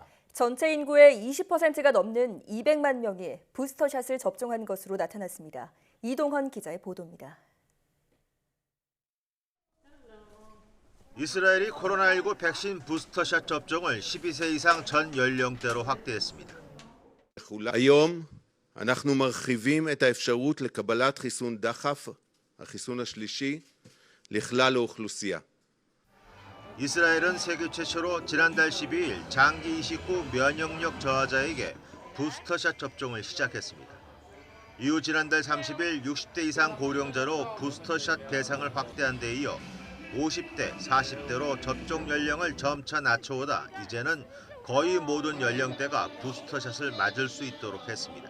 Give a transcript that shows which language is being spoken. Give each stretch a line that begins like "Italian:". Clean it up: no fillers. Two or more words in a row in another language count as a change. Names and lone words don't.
Korean: 전체 인구의 20%가 넘는 200만 명이 부스터샷을 접종한 것으로 나타났습니다. 이동헌 기자의 보도입니다. 이스라엘이 코로나19 백신 부스터샷 접종을 12세 이상 전 연령대로 확대했습니다.
Hebrew: היום אנחנו מרחיבים את האפשרות לקבלת חיסון דחף, החיסון השלישי, לכלל האוכלוסייה.
Korean: 이스라엘은 세계 최초로 지난달 12일 장기 이식 후 면역력 저하자에게 부스터샷 접종을 시작했습니다. 이후 지난달 30일 60대 이상 고령자로 부스터샷 대상을 확대한 데 이어 50대, 40대로 접종 연령을 점차 낮춰오다 이제는 거의 모든 연령대가 부스터샷을 맞을 수 있도록 했습니다.